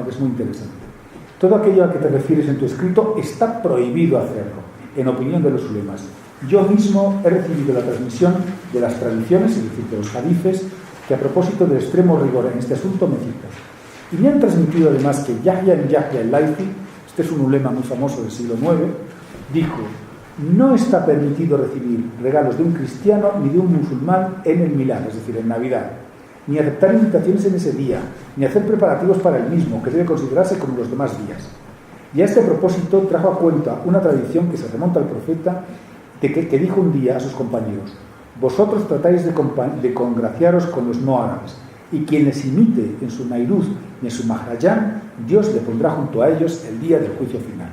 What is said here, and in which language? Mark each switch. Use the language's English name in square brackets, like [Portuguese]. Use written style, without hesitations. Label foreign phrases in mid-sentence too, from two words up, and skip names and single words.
[Spanish] Que es muy interesante. Todo aquello a que te refieres en tu escrito está prohibido hacerlo, en opinión de los ulemas. Yo mismo he recibido la transmisión de las tradiciones, es decir, de los hadices, que a propósito del extremo rigor en este asunto me citas. Y me han transmitido además que Yahya ibn Yahya al-Laythi, este es un ulema muy famoso del siglo IX, dijo: no está permitido recibir regalos de un cristiano ni de un musulmán en el Milad, es decir, en Navidad, ni aceptar invitaciones en ese día, ni hacer preparativos para el mismo, que debe considerarse como los demás días. Y a este propósito trajo a cuenta una tradición que se remonta al profeta, que dijo un día a sus compañeros: vosotros tratáis de congraciaros con los no árabes, y quien les imite en su Nairuz y en su Mahraján, Dios le pondrá junto a ellos el día del juicio final.